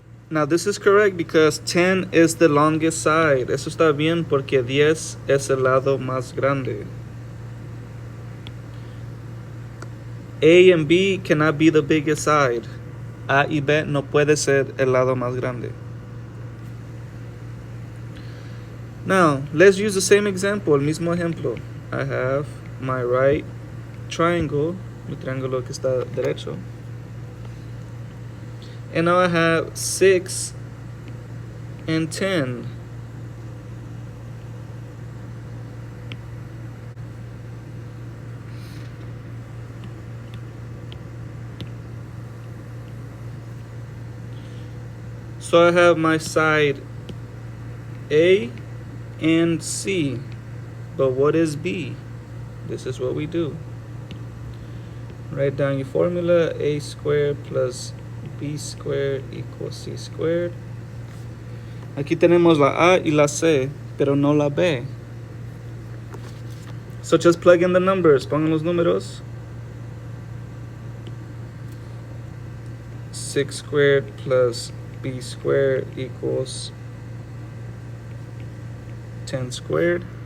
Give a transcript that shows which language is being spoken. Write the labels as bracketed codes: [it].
[en] Now this is correct because 10 is the longest side. [es] Eso está bien porque 10 es el lado más grande. [en] A and B cannot be the biggest side. [es] A y B no puede ser el lado más grande. [en] Now, let's use the same example, [es] el mismo ejemplo. [en] I have my right triangle, [es] mi triángulo que está derecho. [en] And now I have 6 and 10. So I have my side A and C. But what is B? This is what we do. Write down your formula. A squared plus B squared equals C squared. [es] Aquí tenemos la A y la C, pero no la B. [en] So just plug in the numbers. [es] Pongan los números. [en] 6 squared plus B squared equals 10 squared.